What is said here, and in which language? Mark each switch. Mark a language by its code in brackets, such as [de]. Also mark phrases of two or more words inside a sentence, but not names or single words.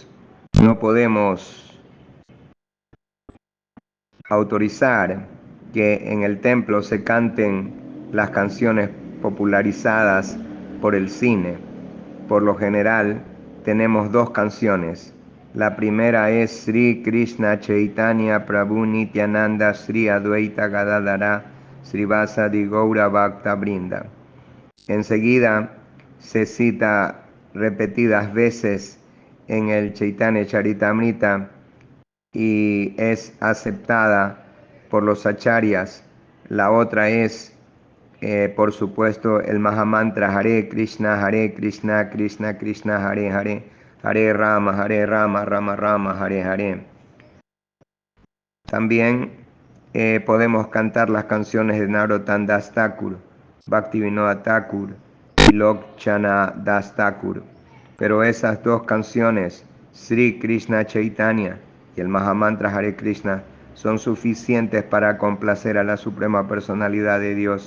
[es] No podemos autorizar que en el templo se canten las canciones popularizadas por el cine. Por lo general, tenemos dos canciones. La primera es Sri Krishna Chaitanya Prabhu Nityananda Sri Advaita Gadadara Srivasadi Gaura Bhakta Brinda. Enseguida se cita repetidas veces en el Chaitanya Charitamrita y es aceptada por los acharyas. La otra es, por supuesto, el Mahamantra Hare Krishna, Krishna Krishna, Hare Hare, Hare Rama, Rama Rama, Hare Hare. También podemos cantar las canciones de Narottam Das Thakur, Bhaktivinoda Thakur y Lokchana Das Thakur. Pero esas dos canciones, Sri Krishna Chaitanya y el Mahamantra Hare Krishna, son suficientes para complacer a la Suprema Personalidad de Dios.